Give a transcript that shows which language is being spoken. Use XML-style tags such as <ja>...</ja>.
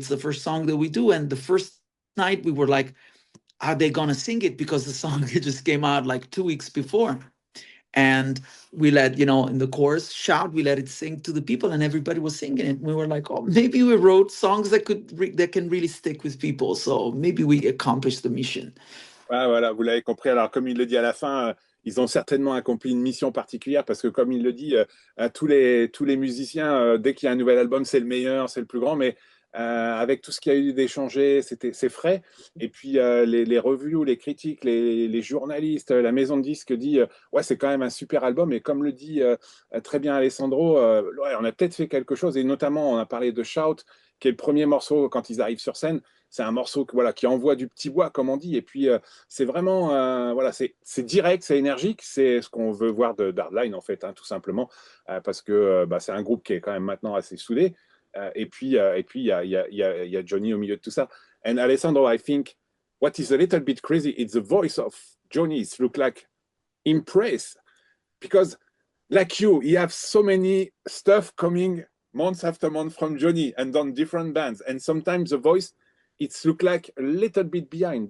<en>It's the first song that we do. And the first night we were like, are they going to sing it? Because the song just came out like 2 weeks before. And we let, in the chorus, Shout, we let it sing to the people, and everybody was singing it. We were like, oh, maybe we wrote songs that can really stick with people. So maybe we accomplished the mission.</en> <fr>Voilà, vous l'avez compris. Alors, comme il le dit à la fin, ils ont certainement accompli une mission particulière, parce que, comme il le dit, tous les musiciens, dès qu'il y a un nouvel album, c'est le meilleur, c'est le plus grand, mais avec tout ce qu'il y a eu d'échangé, c'est frais. Et puis, les reviews, les critiques, les journalistes, la maison de disques dit ouais, c'est quand même un super album. Et comme le dit très bien Alessandro, ouais, on a peut-être fait quelque chose, et notamment, on a parlé de Shout. qui est le premier morceau quand ils arrivent sur scène. C'est un morceau voilà, qui envoie du petit bois, comme on dit. Et puis, c'est vraiment, voilà, c'est direct, c'est énergique. C'est ce qu'on veut voir d'Hardline, en fait, hein, tout simplement. Parce que bah, c'est un groupe qui est quand même maintenant assez soudé. Et puis, il y a Johnny au milieu de tout ça.</fr> <en>And Alessandro, I think what is a little bit crazy is the voice of Johnny. It looks like impressed. Because like you have so many stuff coming months after month from Johnny and on different bands. And sometimes the voice, it's look like a little bit behind.</en>